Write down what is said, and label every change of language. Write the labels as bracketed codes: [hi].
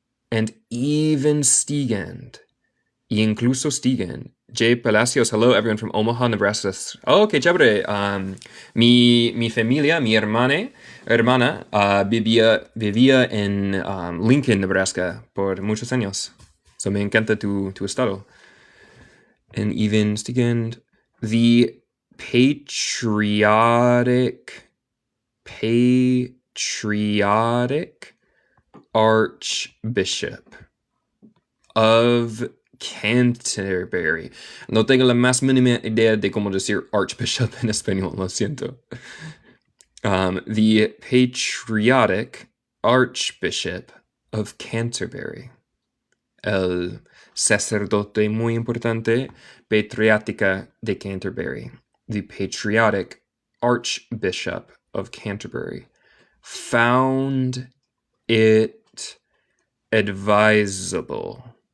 [en] And even Stigand. [es] Y incluso Stigand. [en] Jay Palacios, hello everyone from Omaha, Nebraska. Oh, [es] qué chévere. Mi familia, mi hermana vivía en Lincoln, Nebraska por muchos años. So me encanta tu estado. [en] And even Stigand, the patriotic Archbishop of Canterbury. [es] No tengo la más mínima idea de cómo decir Archbishop en español, lo siento. [en] The patriotic Archbishop of Canterbury. [es] El sacerdote muy importante, patriática de Canterbury. [en] The patriotic Archbishop of Canterbury found it advisable.